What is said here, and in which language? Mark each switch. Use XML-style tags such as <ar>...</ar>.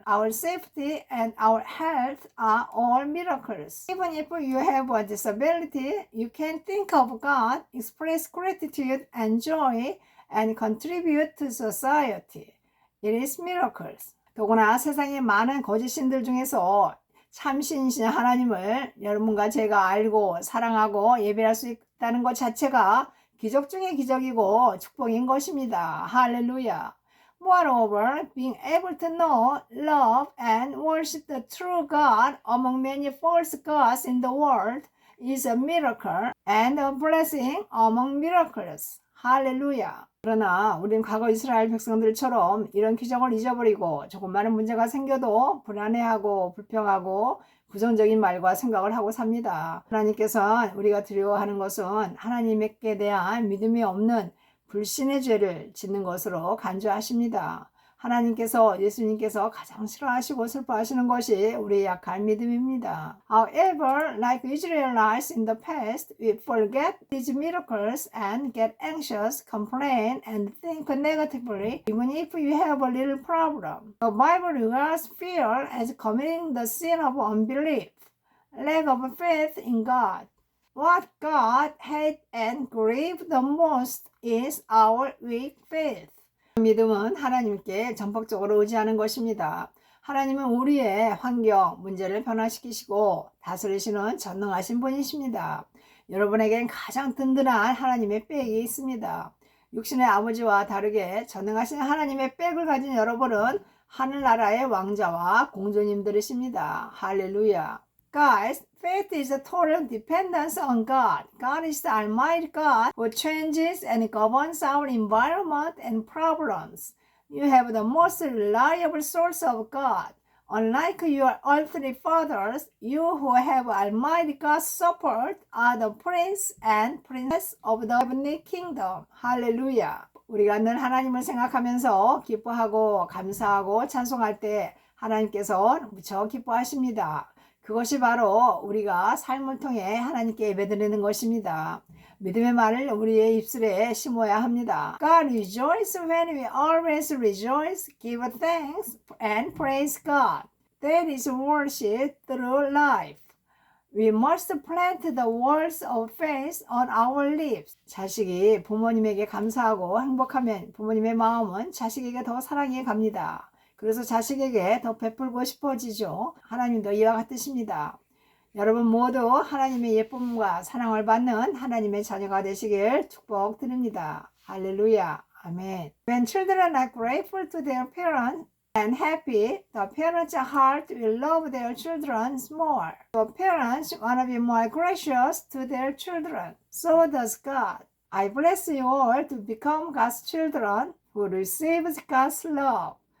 <en>Our safety and our health are all miracles. Even if you have a disability, you can think of God, express gratitude and joy, and contribute to society. It is miracles.</en> <ko>더구나 세상의 많은 거짓신들 중에서 참신이신 하나님을 여러분과 제가 알고 사랑하고 예배할 수 있다는 것 자체가 기적 중의 기적이고 축복인 것입니다. 할렐루야.</ko> <en>Moreover, being able to know, love, and worship the true God among many false gods in the world is a miracle and a blessing among miracles.</en> <ko>할렐루야. 그러나 우린 과거 이스라엘 백성들처럼 이런 기적을 잊어버리고 조금만한 문제가 생겨도 불안해하고 불평하고 부정적인 말과 생각을 하고 삽니다. 하나님께서 우리가 두려워하는 것은 하나님께 대한 믿음이 없는 불신의 죄를 짓는 것으로 간주하십니다. 하나님께서 예수님께서 가장 싫어하시고 슬퍼하시는 것이 우리의 약한 믿음입니다.</ko> <en>However, like Israelites in the past, we forget these miracles and get anxious, complain, and think negatively, even if we have a little problem. The Bible regards fear as committing the sin of unbelief, lack of faith in God. What God hates and grieves the most is our weak faith.</en> <ko>믿음은 하나님께 전폭적으로 의지하는 것입니다. 하나님은 우리의 환경, 문제를 변화시키시고 다스리시는 전능하신 분이십니다. 여러분에겐 가장 든든한 하나님의 백이 있습니다. 육신의 아버지와 다르게 전능하신 하나님의 백을 가진 여러분은 하늘나라의 왕자와 공주님들이십니다. 할렐루야.</ko> <en>Guys, faith is a total dependence on God. God is the Almighty God who changes and governs our environment and problems. You have the most reliable source of God. Unlike your earthly fathers, you who have Almighty God's support are the prince and princess of the heavenly kingdom. Hallelujah.</en> <ko>우리가 늘 하나님을 생각하면서 기뻐하고 감사하고 찬송할 때 하나님께서 무척 기뻐하십니다. 그것이 바로 우리가 삶을 통해 하나님께 예배드리는 것입니다. 믿음의 말을 우리의 입술에 심어야 합니다.</ko> <en>God rejoice when we always rejoice, give thanks and praise God. That is worship through life. We must plant the words of faith on our lips.</en> <ko>자식이 부모님에게 감사하고 행복하면 부모님의 마음은 자식에게 더 사랑해 갑니다. 그래서 자식에게 더 베풀고 싶어지죠. 하나님도 이와 같으십니다. 여러분 모두 하나님의 예쁨과 사랑을 받는 하나님의 자녀가 되시길 축복드립니다. 할렐루야.</ko> <en>Amen. When children are grateful to their parents and happy, the parents' heart will love their children more. The parents want to be more gracious to their children. So does God. I bless you all to become God's children who receives God's love.</en>